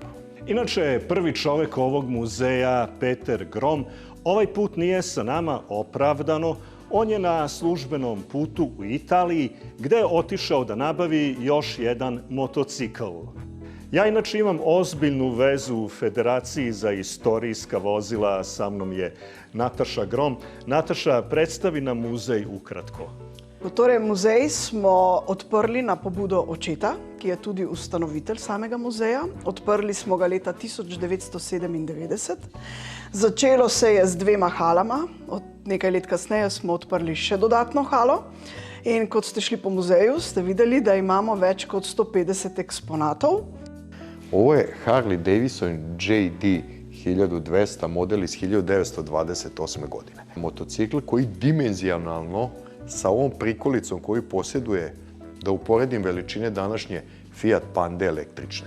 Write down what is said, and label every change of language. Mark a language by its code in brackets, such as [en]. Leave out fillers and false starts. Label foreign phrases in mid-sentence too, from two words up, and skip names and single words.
[sr] Inače, prvi čovek ovog muzeja, Peter Grom, ovaj put nije sa nama opravdano. On je na službenom putu u Italiji, gde je otišao da nabavi još jedan motocikl. Ja inače imam ozbiljnu vezu u Federaciji za istorijska vozila. Sa mnom je Nataša Grom. Nataša, predstavi nam muzej ukratko. [sl] Torej, muzej smo odprli na pobudo očeta, ki je tudi ustanovitelj samega muzeja. Odprli smo ga leta 1997. Začelo se je z 2 halama. Od nekaj let kasneje smo odprli še dodatno halo. In kot ste šli po muzeju, ste videli, da imamo več kot 150 eksponatov. [sr] Ovo je Harley Davidson JD 1200 model iz 1928. godine. Motocikl koji dimenzionalno sa ovom prikolicom koju posjeduje, da uporedim veličine današnje Fiat Pande električne.